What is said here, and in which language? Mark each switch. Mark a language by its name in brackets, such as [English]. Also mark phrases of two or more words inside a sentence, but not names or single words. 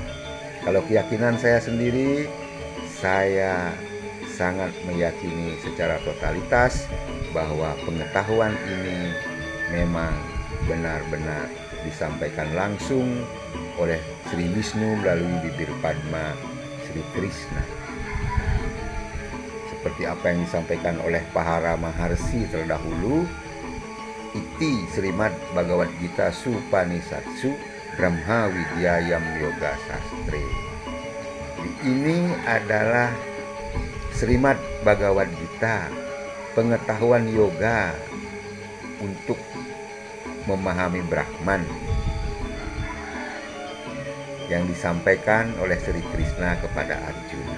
[Indonesian] Kalau keyakinan saya sendiri, saya sangat meyakini secara totalitas bahwa pengetahuan ini memang benar-benar disampaikan langsung oleh Sri Wisnu melalui bibir Padma Sri Krishna. Seperti apa yang disampaikan oleh Pahara Maharsi terdahulu, [Sanskrit] इति श्रीमद् भगवद् गीता सूपनिषत्सु ब्रह्म विद्यायां योग शास्त्रे. [Indonesian] Ini adalah Srimad Bhagavad Gita, pengetahuan yoga untuk memahami Brahman yang disampaikan oleh Sri Krishna kepada Arjuna.